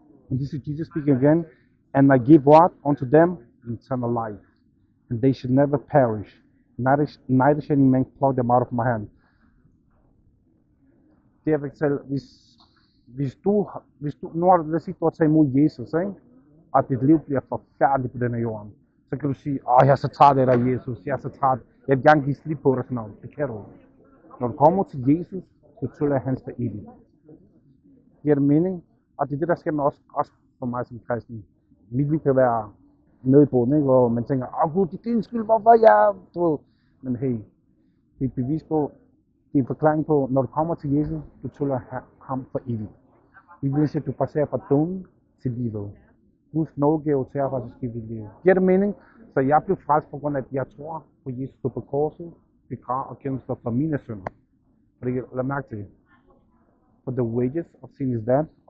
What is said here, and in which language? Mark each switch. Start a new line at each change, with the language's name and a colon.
English: And this is Jesus speaking again. And I give what? Unto them eternal life. And they should never perish. Neither shall any man pluck them out of my hand.
Danish: Det jeg vil fortælle, hvis du, nu har du, lad os sige, du har taget imod Jesus, ikke? Og dit liv bliver forfærdeligt på denne jorden, så kan du sige, jeg er så træt af dig, Jesus, jeg er så træt, jeg vil gerne give slip på dig, sådan noget. Det kan du. Når du kommer til Jesus, så tøller hans for evigt. Giver det mening? Og det er det, der sker med også for mig som kristen. Mit liv kan være nede i bunden, ikke? Hvor man tænker, Gud, det er din skyld, hvorfor jeg, du ved. Men hey, det er et bevis på, det er en forklaring på, når du kommer til Jesus, du tøller ham for evigt. Bibelen siger, at du passerer fra døden til livet. Guds nådegave til at faktisk give dit liv. Giver det mening? Så jeg blev frelst på grund af, at jeg tror på Jesus på korset, begravet og gennemstået for mine synder. Fordi, lad mærke til det.
English: For the wages of sin is death.